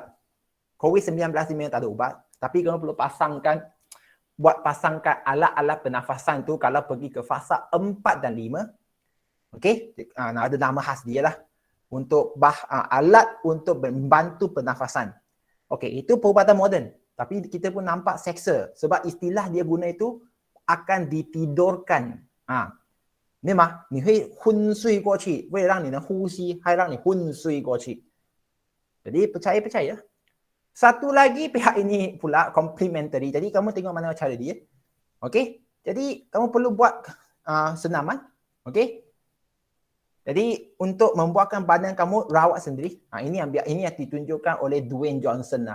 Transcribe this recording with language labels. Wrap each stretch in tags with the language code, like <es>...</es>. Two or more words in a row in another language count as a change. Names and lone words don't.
<ms>COVID-19 ni memang tak ada ubat. Tapi kamu perlu pasangkan alat-alat pernafasan tu kalau pergi ke fasa 4 dan 5. Okey, ada nama khas dia lah. Untuk alat untuk membantu pernafasan. Okey, itu perubatan moden. Tapi kita pun nampak seksa. Sebab istilah dia guna itu akan ditidurkan. Memang,</ms> <zh>你会昏睡过去，为了让你的呼吸，还让你昏睡过去。</zh> <ms>Jadi percaya. Satu lagi pihak ini pula complementary. Jadi kamu tengok mana cara dia. Okey. Jadi kamu perlu buat senaman. Okey. Jadi untuk membuatkan badan kamu rawat sendiri. Ini yang ditunjukkan oleh Dwayne Johnson lah.</ms>